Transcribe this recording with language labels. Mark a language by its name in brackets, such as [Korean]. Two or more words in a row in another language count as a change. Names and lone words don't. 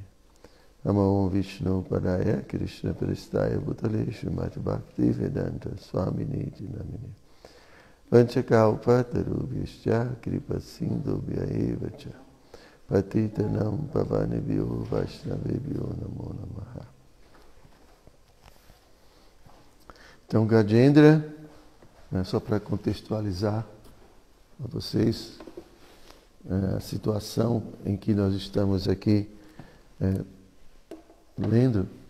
[Sanskrit] Namo Vishnu Padaya Krishna Prestaya Bhutale Srimati Bhakti Vedanta Swamini Namine. Vanchakalpa Tarubhyascha Kripa Sindhubhya Eva Cha Patitanam Pavanebhyo Vaishnavebhyo Namo Namaha. [Portuguese] Então, Gajendra, só para contextualizar a vocês a situação em que nós estamos aqui lendo.